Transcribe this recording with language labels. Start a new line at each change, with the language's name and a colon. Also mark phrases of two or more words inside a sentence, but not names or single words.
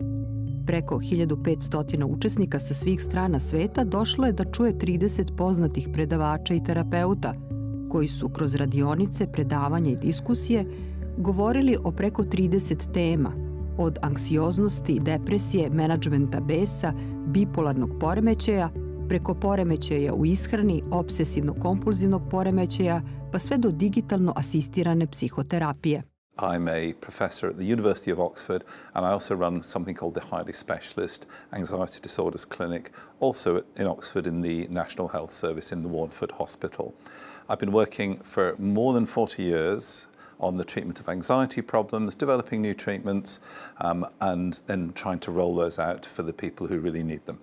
Serbian: Preko 1500 učesnika sa svih strana sveta došlo je da čuje 30 poznatih predavača i terapeuta koji su kroz radionice, predavanja i diskusije govorili o preko 30 tema, od anksioznosti, depresije, menadžmenta besa, bipolarnog poremećaja, preko poremećaja u ishrani, obsesivno-kompulzivnog poremećaja, pa sve do digitalno asistirane psihoterapije.
English: I'm a professor at the University of Oxford, and I also run something called the Highly Specialist Anxiety Disorders Clinic, also in Oxford in the National Health Service in the Warneford Hospital. I've been working for more than 40 years on the treatment of anxiety problems, developing new treatments, and then trying to roll those out for the people who really need them.